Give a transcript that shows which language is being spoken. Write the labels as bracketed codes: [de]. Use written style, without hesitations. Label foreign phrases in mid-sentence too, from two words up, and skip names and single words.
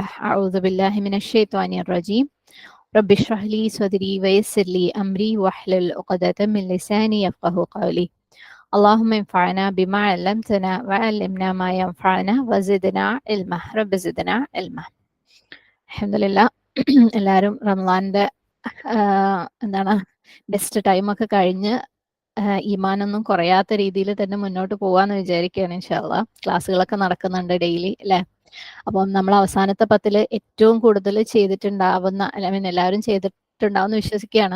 [ar] أعوذ بالله من الشيطان الرجيم. رب اشرح لي صدري ويسر لي أمري واحلل عقدة من لساني يفقه قولي. اللهم انفعنا بما علمتنا وعلمنا ما ينفعنا وزدنا علما. رب زدنا علما. الحمد لله. [ml] എല്ലാവരും റമളാന്റെ എന്താണ് [en] best time-ഒക്കെ [ml] കഴിഞ്ഞ് ഈമാനൊന്നും കുറയാത്ത രീതിയിൽ തന്നെ മുന്നോട്ട് പോവാന്ന് വിചാരിക്കുകയാണ് ഇൻഷാല്ലാ. ക്ലാസ്സുകളൊക്കെ നടക്കുന്നുണ്ട് ഡെയിലി അല്ലേ? അപ്പം നമ്മൾ അവസാനത്തെ 10 ഏറ്റവും കൂടുതൽ ചെയ്തിട്ടുണ്ടാവുന്ന എല്ലാവരും ചെയ്തിട്ടുണ്ടാവുന്ന വിശ്വസിക്കുകയാണ്.